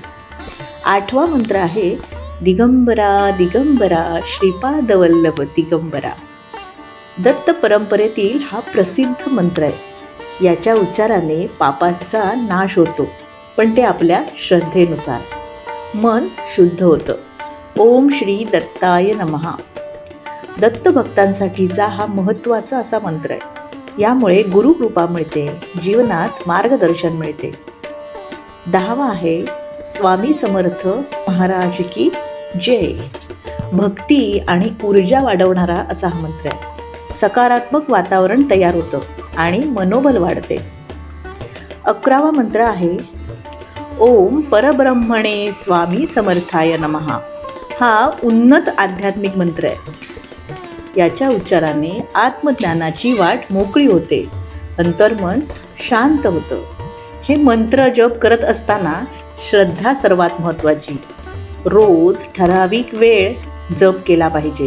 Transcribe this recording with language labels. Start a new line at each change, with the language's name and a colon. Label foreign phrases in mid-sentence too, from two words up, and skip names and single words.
Marathi: आठवा मंत्र आहे दिगंबरा दिगंबरा श्रीपाद वल्लभ दिगंबरा. दत्त परंपरेतील हा प्रसिद्ध मंत्र आहे. याच्या उच्चाराने पापाचा नाश होतो, पण ते आपल्या श्रद्धेनुसार. मन शुद्ध होतं.
Sanskrit: ओम श्री दत्ताय नमः.
Marathi: दत्त भक्तांसाठीचा हा महत्त्वाचा असा मंत्र आहे. यामुळे गुरुकृपा मिळते, जीवनात मार्गदर्शन मिळते. 10वा आहे स्वामी समर्थ महाराज की जय. भक्ती आणि ऊर्जा वाढवणारा असा हा मंत्र आहे. सकारात्मक वातावरण तयार होतं आणि मनोबल वाढते. 11वा मंत्र आहे
Sanskrit: ओम परब्रह्मणे स्वामी समर्थाय नमः.
Marathi: हा उन्नत आध्यात्मिक मंत्र आहे. याच्या उच्चाराने आत्मज्ञानाची वाट मोकळी होते, अंतर्मन शांत होतं. हे मंत्र जप करत असताना श्रद्धा सर्वात महत्त्वाची. रोज ठराविक वेळ जप केला पाहिजे.